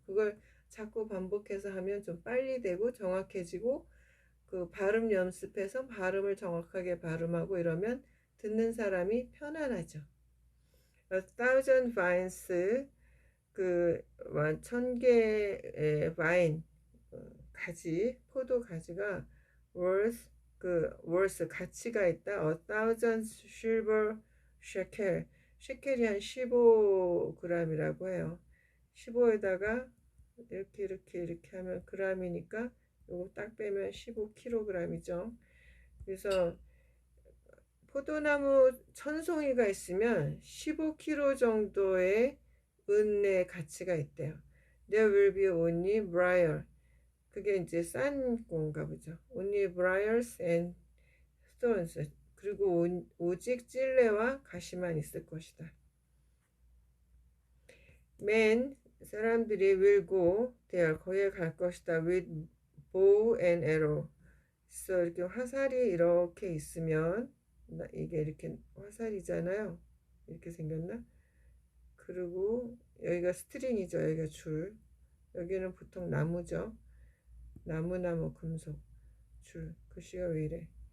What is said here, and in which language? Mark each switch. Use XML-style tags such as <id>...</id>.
<ko>그걸 자꾸 반복해서 하면 좀 빨리 되고 정확해지고 그 발음 연습해서 발음을 정확하게 발음하고 이러면 듣는 사람이 편안하죠.</ko> <en>A thousand vines</en> <ko>그 1000개의 와인 가지 포도 가지가</ko> <en>worth</en> <ko>가치가 있다.</ko> <en>A thousand silver shekel</en> <ko>셰켈이 한 15g이라고 해요. 15에다가 이렇게 하면 g이니까 요거 딱 빼면 15kg이죠. 그래서 포도나무 1000송이가 있으면 15kg 정도의 은의 가치가 있대요.</ko> <en>There will be only briar.</en> <ko>그게 이제 싼 건가 보죠.</ko> <en>Only briars and thorns.</en> <ko>그리고 오직 찔레와 가시만 있을 것이다.</ko> <en>Men,</en> <ko>사람들이</ko> <en>will go there.</en> <ko>거기에 갈 것이다.</ko> <en>With bow and arrow.</en> <ko>그래서 이렇게 화살이 이렇게 있으면 이게 이렇게 화살이잖아요. 이렇게 생겼나? 그리고 여기가 스트링이죠. 여기가 줄. 여기는 보통 나무죠. 나무 금속 줄. 글씨가 왜 이래?</ko>